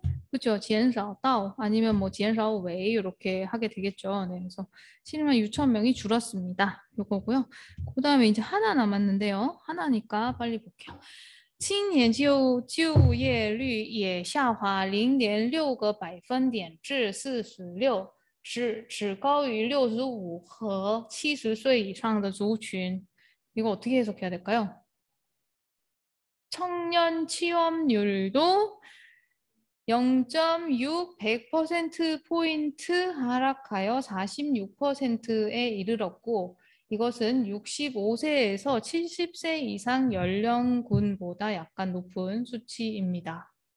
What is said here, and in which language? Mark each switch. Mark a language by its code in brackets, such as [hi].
[ko] 그렇죠. 减少到 아니면 뭐 减少为 이렇게 하게 되겠죠. 네, 그래서 7만 6천 명이 줄었습니다. 이거고요. 그 다음에 이제 하나 남았는데요. 하나니까 빨리 볼게요. [zh] 今年就业率也下滑0.6个百分点至46，只高于65和70岁以上的族群. [ko] 이거 어떻게 해석해야 될까요? 청년 취업률도 0.6 100%포인트 하락하여 46%에 이르렀고 이것은 65세에서 70세 이상 연령군보다 약간 높은 수치입니다.